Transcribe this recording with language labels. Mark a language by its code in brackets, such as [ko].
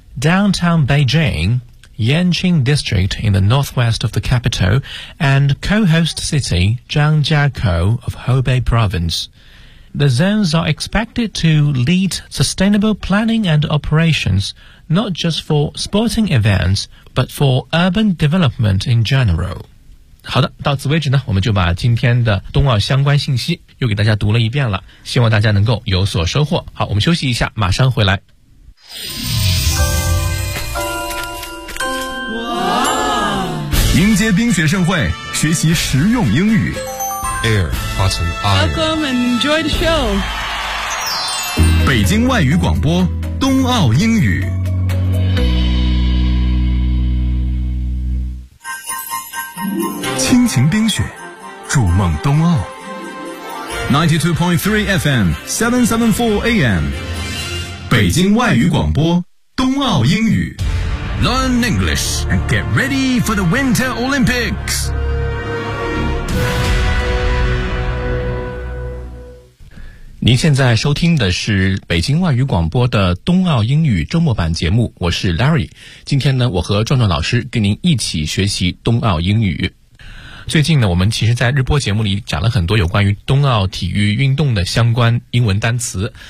[en] downtown Beijing, Yanqing District in the northwest of the capital, and co-host city Zhangjiakou of Hubei Province. The zones are expected to lead sustainable planning and operations, not just for sporting events, but for urban development in general. [zh] 好的，到此为止呢，我们就把今天的冬奥相关信息又给大家读了一遍了，希望大家能够有所收获。好，我们休息一下，马上回来。迎接冰雪盛会，学习实用英语。 [en] Air, Button, Iron. Welcome and enjoy the show. [zh] 北京外语广播，冬奥英语。亲情冰雪，筑梦冬奥。92.3 FM, 774 AM. 北京外语广播，冬奥英语。 [en] Learn English and get ready for the Winter Olympics. [zh] 您现在收听的是北京外语广播的冬奥英语周末版节目，我是 Larry。今天呢，我和壮壮老师跟您一起学习冬奥英语。最近呢，我们其实在日播节目里讲了很多有关于冬奥体育运动的相关英文单词。